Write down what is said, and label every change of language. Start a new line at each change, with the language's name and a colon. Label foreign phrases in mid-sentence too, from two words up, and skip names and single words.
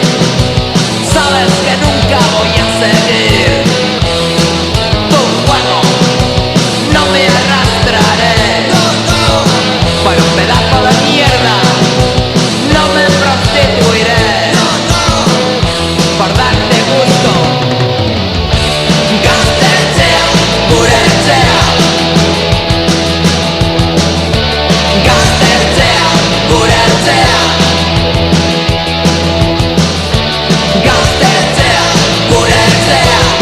Spanish: Sabes que nunca voy a seguir tu juego, no me arrastraré para un pedazo de mierda, no me prostituiré por darte gusto.
Basque: Gaztetzea, gure etxea. Gaztetzea, gure etxea. Gaztetzea, gure etxea.